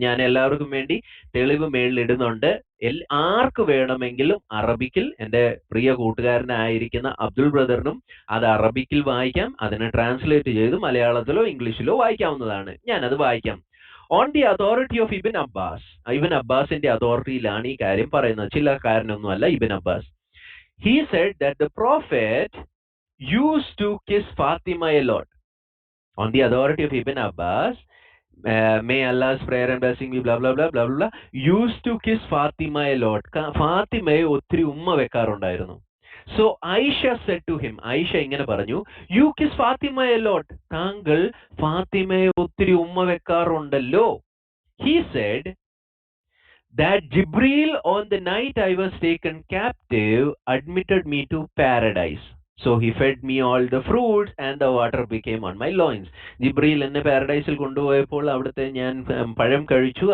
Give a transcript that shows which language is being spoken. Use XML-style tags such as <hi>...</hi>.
<ml>ഞാൻ എല്ലാവർക്കും വേണ്ടി തെളിവ് മേളിൽ ഇടുന്നുണ്ട്. ആർക്ക് വേണമെങ്കിലും അറബിക്കിൽ, എൻ്റെ പ്രിയ കൂട്ടുകാരനായിരിക്കുന്ന അബ്ദുൽ ബ്രദറിനും അത് അറബിക്കിൽ വായിക്കാം. അതിനെ ട്രാൻസ്ലേറ്റ് ചെയ്ത് മലയാളത്തിലോ ഇംഗ്ലീഷിലോ വായിക്കാവുന്നതാണ്. ഞാനത് വായിക്കാം.</ml> <en>On the authority of Ibn Abbas.</en> <ml>ഇബിൻ അബ്ബാസിന്റെ അതോറിറ്റിയിലാണ് ഈ കാര്യം പറയുന്നത്, ചില കാരണമൊന്നുമല്ല.</ml> <en>Ibn Abbas, he said that the prophet used to kiss Fatima a lot. On the authority of Ibn Abbas, may Allah's prayer and blessing be blah blah blah blah blah, used to kiss Fatima a lot.</en> <ml>ഫാത്തിമയെ ഒത്തിരി ഉമ്മ വെക്കാറുണ്ടായിരുന്നു.</ml> <en>So Aisha said to him, Aisha</en> <ml>ഇങ്ങനെ പറഞ്ഞു,</ml> <en>you kiss Fatima a lot.</en> <ml>താങ്കൾ ഫാത്തിമയെ ഒത്തിരി ഉമ്മ വെക്കാറുണ്ടല്ലോ.</ml> <en>He said that Jibril on the night I was taken captive admitted me to paradise. So he fed me all the fruits and the water became on my loins.</en> <ml>ജിബ്രീൽ എന്നെ പാരഡൈസിൽ കൊണ്ടുപോയപ്പോൾ അവിടുത്തെ ഞാൻ പഴം കഴിച്ചു.</ml>